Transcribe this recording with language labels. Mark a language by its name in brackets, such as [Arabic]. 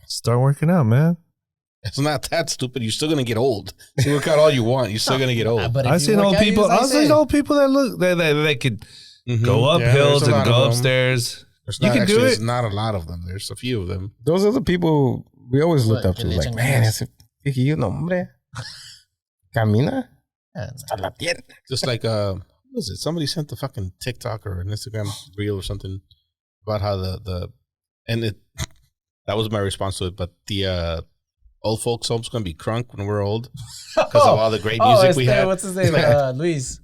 [English] Start working out, man. It's not that stupid. You're still gonna get old. You work out all you want. You're still gonna get old. But I've seen old people. I've seen old people that look they could go up hills and go upstairs. You can do it. There's not a lot of them. There's a few of them. Those are the people we always looked up to. Like, man, [Spanish] ese viejillo, no, hombre. Camina. Hasta la pierna. [English] Just like what was it? Somebody sent the fucking TikTok or an Instagram reel or something about how that was my response to it. But the old folks home's gonna be crunk when we're old because of all the great music we had. What's his name? Luis.